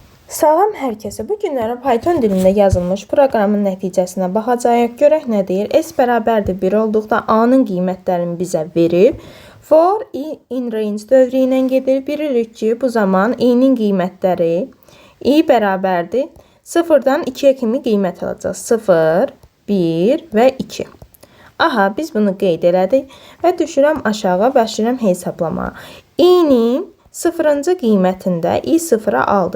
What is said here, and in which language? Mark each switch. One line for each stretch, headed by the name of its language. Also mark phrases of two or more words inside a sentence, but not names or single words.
Azerbaijani: Salam hər kəsə. Bu günləri Python dilində yazılmış proqramın nəticəsinə baxacağıq. Görək nə deyir. S bərabərdir 1 olduqda A-nın qiymətlərini bizə verir.
English: For in range
Azerbaijani: dövrü ilə gedir. Bilirik ki, bu zaman i-nin qiymətləri i bərabərdir 0-dan 2-yə kimi qiymət alacaq. 0, 1 və 2. Aha, biz bunu qeyd elədik və düşürəm aşağı, başlayıram hesablamağa. I-nin 0-cı qiymətində i 0-a aldı.